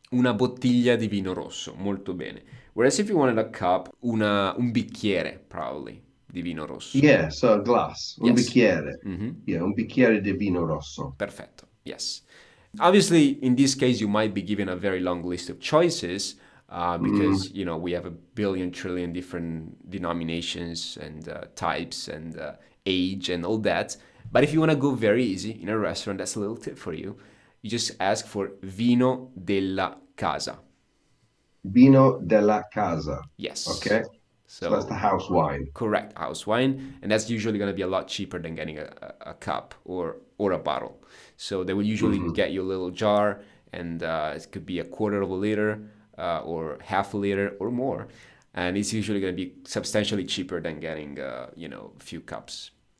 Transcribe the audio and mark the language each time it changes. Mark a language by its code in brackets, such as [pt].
[it] Una bottiglia di vino rosso, molto bene. [en] Whereas if you wanted a cup, [it] un bicchiere, [en] probably, [it] di vino rosso. [en] Yeah, so a glass, [it] un [en] Yes. [it] bicchiere. Mhm. [en] Yeah, [it] un bicchiere di vino rosso. Perfetto. [en] Yes. Obviously, in this case, you might be given a very long list of choices Mm, because we have a billion trillion different denominations and types and age and all that. But if you want to go very easy in a restaurant, that's a little tip for you. You just ask for [it] vino della casa. vino della casa. [en] Yes. Okay. So that's the So house wine. correct house wine, and that's usually going to be a lot cheaper than getting a cup or a bottle. So they will usually Hmm. get you a little jar, and it could be a quarter of a liter or half a liter or more, and it's usually going to be substantially cheaper than getting a few cups.